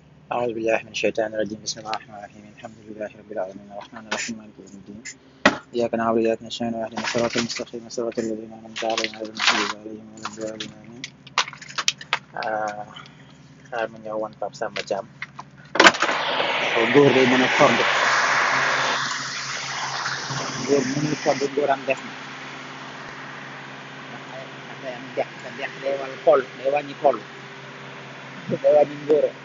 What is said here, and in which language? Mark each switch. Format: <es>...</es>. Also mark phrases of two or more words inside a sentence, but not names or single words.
<ar>أعوذ بالله من الشيطان الرجيم بسم الله الرحمن الرحيم الحمد لله رب العالمين الرحمن الرحيم مالك يوم الدين إياك نعبد وإياك نستعين واهدنا الصراط المستقيم صراط الذين أنعمت عليهم غير المغضوب عليهم ولا الضالين آمين</ar> <wo>xaar ma ñëw wan Pape Samba Thiam góor day mën a fond góor mënul fond góoram def na ndax day am dex sa dex day wàll kol day wàññi kol day wàññi ngóora</wo>